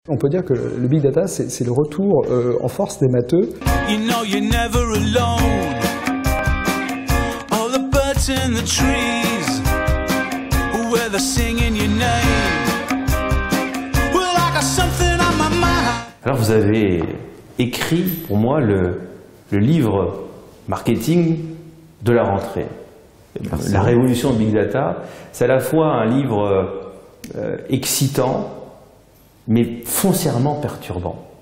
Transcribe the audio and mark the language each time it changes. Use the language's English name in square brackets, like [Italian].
[French] On peut dire que le big data, c'est le retour en force des matheux. [English] You know you're never alone. All the birds in the trees, where they're singing your name. Well, I got something on my mind. [French] Alors vous avez écrit pour moi le livre marketing de la rentrée. Merci. La révolution de big data, c'est à la fois un livre excitant, mais foncièrement perturbant.